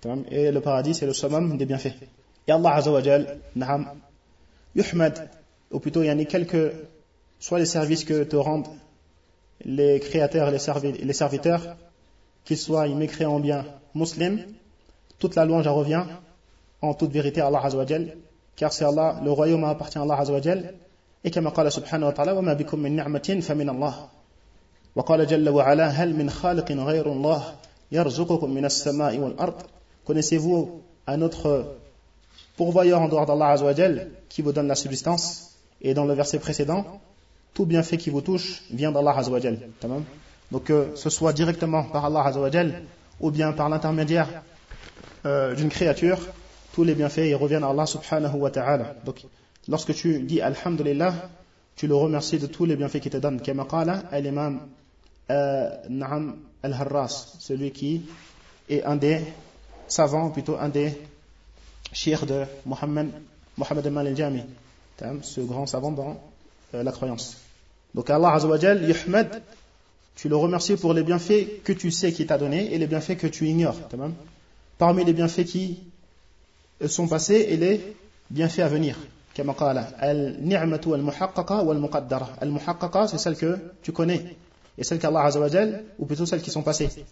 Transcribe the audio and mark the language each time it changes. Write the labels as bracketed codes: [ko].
[fr] Et le paradis, c'est le summum des bienfaits. Et Allah Azza wa Jal, naham, yuhmad, ou plutôt yani quelques, soit les services que te rendent les créateurs, les serviteurs, qu'ils soient mécréants ou bien musulmans, toute la louange revient en toute vérité à Allah Azza wa Jal, car c'est Allah, le royaume appartient à Allah Azza wa Jal. Et comme il dit [ar] subhanahu wa ta'ala, وَمَا بِكُمْ مِنْ نِعْمَةٍ فَمِنْ اللَّهِ وَقَالَ جَلَّ وَعَلَا هَلْ مِنْ خَالِقٍ غَيْرُ اللَّهِ يَرْزُقُكُمْ مِنَ السَّمَاءِ وَالْأَرْضِ. [fr] Connaissez-vous un autre pourvoyeur en dehors d'Allah Azza wa Jal qui vous donne la subsistance? Et dans le verset précédent, tout bienfait qui vous touche vient d'Allah Azza wa Jal. Donc que ce soit directement par Allah Azza wa Jal ou bien par l'intermédiaire d'une créature, tous les bienfaits ils reviennent à Allah subhanahu wa ta'ala. Donc, lorsque tu dis Alhamdulillah, tu le remercies de tous les bienfaits qu'il te donne. Comme قال l'imam Naham al-Harras, celui qui est un des savants, plutôt un des chiikhs de Muhammad ibn al-Jami, ce grand savant dans la croyance. Donc Allah Azza wa Jal, yuhmad, tu le remercies pour les bienfaits que tu sais qu'il t'a donné et les bienfaits que tu ignores. Parmi les bienfaits qui sont passés et les bienfaits à venir. Comme [ar] قال النعمة المحققة والمقدرة. [fr] المحققة, c'est celle que tu connais et celle qu'Allah Azza wa Jal, ou plutôt celles qui sont passées.